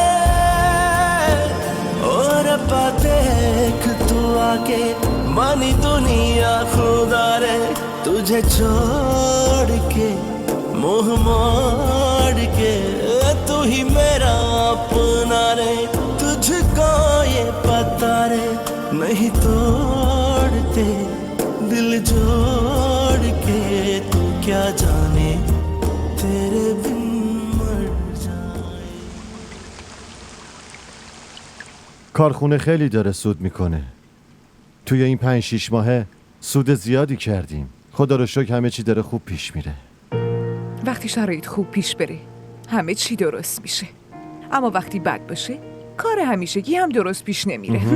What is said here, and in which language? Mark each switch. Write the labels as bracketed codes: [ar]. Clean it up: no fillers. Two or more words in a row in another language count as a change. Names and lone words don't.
[hi] और देख तू आके मानी दुनिया खुदा रे, तुझे छोड़ के मुंह मोड़ के तू ही मेरा अपना रे, तुझको ये पता रे नहीं तोड़ते दिल जोड़ के, तू क्या जाने तेरे बिन मर जाए. [fa] کارخونه خیلی داره سود میکنه. توی این 5-6 ماهه سود زیادی کردیم. خدا رو شکر همه چی داره خوب پیش میره. وقتی شرایط خوب پیش بره همه چی درست میشه، اما وقتی بد باشه کار همیشگی هم درست پیش نمیره.